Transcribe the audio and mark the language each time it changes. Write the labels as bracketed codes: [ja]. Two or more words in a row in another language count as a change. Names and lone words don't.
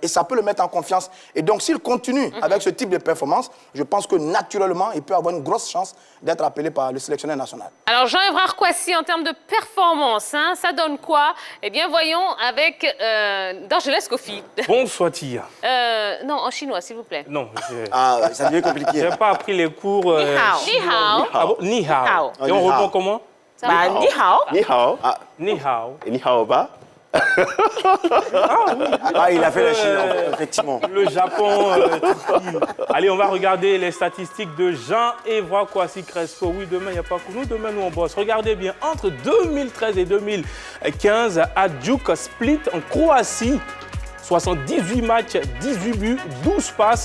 [fr] Et ça peut le mettre en confiance. Et donc, s'il continue avec ce type de performance, je pense que naturellement, il peut avoir une grosse chance d'être appelé par le sélectionneur national. Alors, Jean-Évrard Kouassi, en termes de performance, ça donne quoi? Eh bien, voyons avec Dorgeles Kofi. Bonsoir, Tia. Non, en chinois, s'il vous plaît. Non, ça devient compliqué. Je n'ai pas appris les cours. [zh] 你好。你好. [fr] Ah bon? [zh] 你好. [fr] Et on répond comment? Bah, [zh] 你好. 你好. 你好. Et 你好吧? [fr] Il a fait la Chine, effectivement. Le Japon. Allez, on va regarder les statistiques de Jean-Évrard Kouassi Crespo. Oui, demain, il n'y a pas que nous. Demain, nous, on bosse. Regardez bien, entre 2013 et 2015, à Djuk Split, en Croatie, 78 matchs, 18 buts, 12 passes.